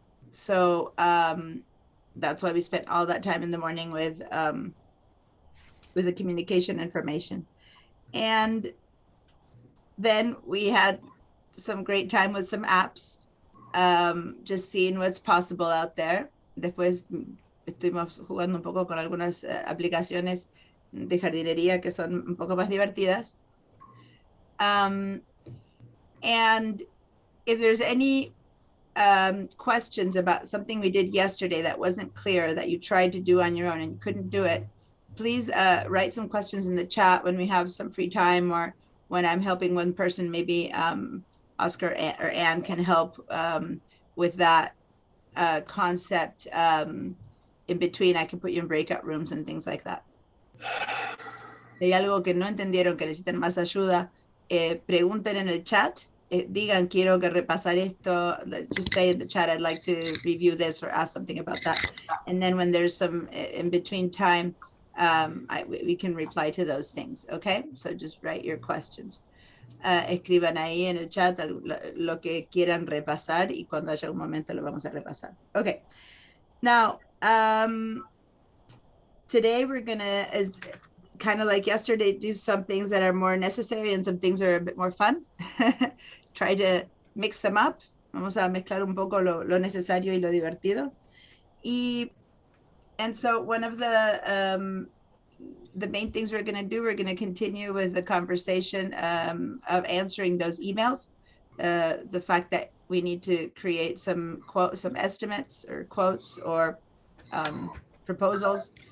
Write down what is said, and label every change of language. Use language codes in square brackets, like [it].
[en] So that's why we spent all that time in the morning with the communication information. And then we had some great time with some apps, just seeing what's possible out there. [es] Después estuvimos jugando un poco con algunas aplicaciones de jardinería que son un poco más divertidas. [en] And if there's any questions about something we did yesterday that wasn't clear, that you tried to do on your own and you couldn't do it, please write some questions in the chat when we have some free time, or when I'm helping one person, maybe Oscar or Anne can help with that concept in between. I can put you in breakout rooms and things like that. [es] Si hay algo que no entendieron, que necesitan más ayuda, pregunten en el chat. Digan, quiero que repasar esto. [en] Just say in the chat, I'd like to review this or ask something about that. And then when there's some in between time, we can reply to those things. Okay, so just write your questions. [es] Escriban ahí en el chat lo que quieran repasar, y cuando haya un momento lo vamos a repasar. [en] Okay, now today we're gonna, as kind of like yesterday, do some things that are more necessary and some things that are a bit more fun. Try to mix them up. [es] Vamos a mezclar un poco lo necesario y lo divertido. [en] And so one of the main things we're going to do, we're going to continue with the conversation of answering those emails. The fact that we need to create some estimates or quotes or proposals.